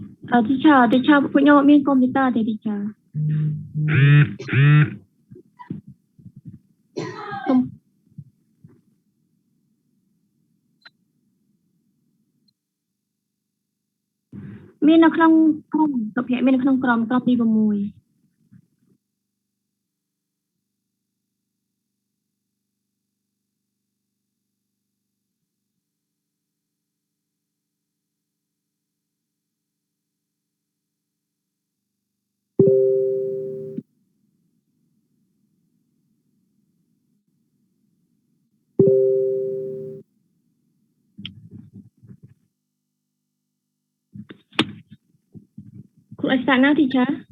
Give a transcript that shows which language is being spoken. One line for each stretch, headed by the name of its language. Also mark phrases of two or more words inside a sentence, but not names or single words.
Khmer: teacher ពួកខ្ញុំអត់មានកុំព្យូទ័រទេ teacher មាននៅក្នុងក្រុមសុភ័ក្រមាននៅក្នុងក្រុមទី6
English: Could I start now, teacher?